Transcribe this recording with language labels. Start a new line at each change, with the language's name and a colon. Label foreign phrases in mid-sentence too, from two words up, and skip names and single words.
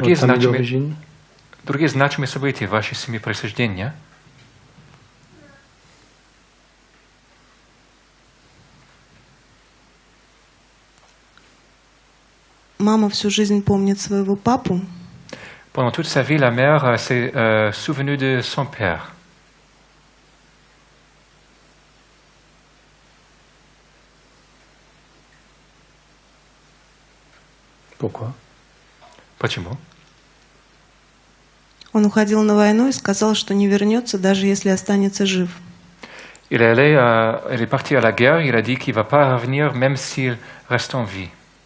Russian: Другие
French: votre famille
Russian: значимые,
French: d'origine?
Russian: другие значимые события в вашей семье происхождения? Мама всю жизнь помнит своего папу.
French: Pendant toute sa vie, la mère s'est souvenue de son père. Pourquoi?
Russian: Почему? Он уходил на войну и сказал, что не вернется, даже если останется жив.
French: Il est parti à la guerre, il a dit qu'il ne va pas revenir même s'il reste en vie.